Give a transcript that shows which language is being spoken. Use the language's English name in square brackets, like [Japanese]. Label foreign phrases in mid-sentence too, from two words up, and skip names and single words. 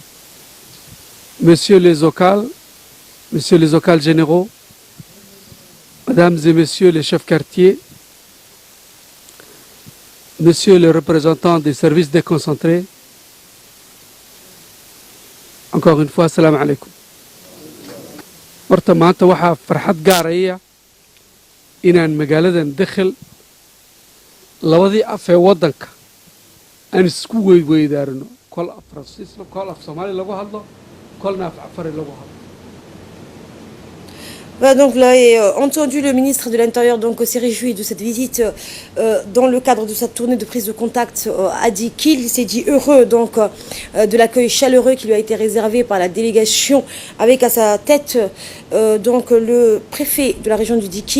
[French] messieurs les OCAL généraux, Mesdames et Messieurs les chefs quartiers, Monsieur le représentant des services déconcentrés, encore une fois, [Arabic] سلام عليكم. [Somali] Horta maanta waxaa farxad gaaraya inaan magaaladan dakhil labadii af ee waddanka aan isku weydweydaarinno kol af Faransiis kol af Soomaali lagu hadlo kolna af Cafari lagu hadlo. [French] Voilà, donc là, entendu le ministre de l'Intérieur s'est réjoui de cette visite dans le cadre de sa tournée de prise de contact a dit qu'il s'est dit heureux de l'accueil chaleureux qui lui a été réservé par la délégation avec à sa tête le préfet de la région du Dikil.